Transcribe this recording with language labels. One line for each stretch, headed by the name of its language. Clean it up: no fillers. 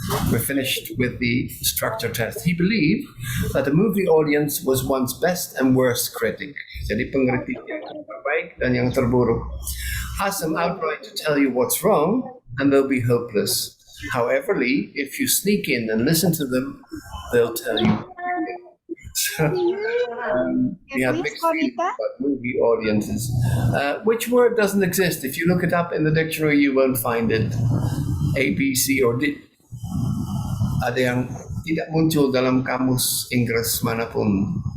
English: We're finished with the structure test. He believed that the movie audience was one's best and worst critic.
Indonesian: Jadi pengkritik yang terbaik dan yang terburuk.
English: Ask them outright to tell you what's wrong, and they'll be hopeless. However, if you sneak in and listen to them, they'll tell you. So, we have mixed feelings about movie audiences. Which word doesn't exist? If you look it up in the dictionary, you won't find it. A, B, C, or D.
Indonesian: Ada yang tidak muncul dalam kamus Inggris manapun.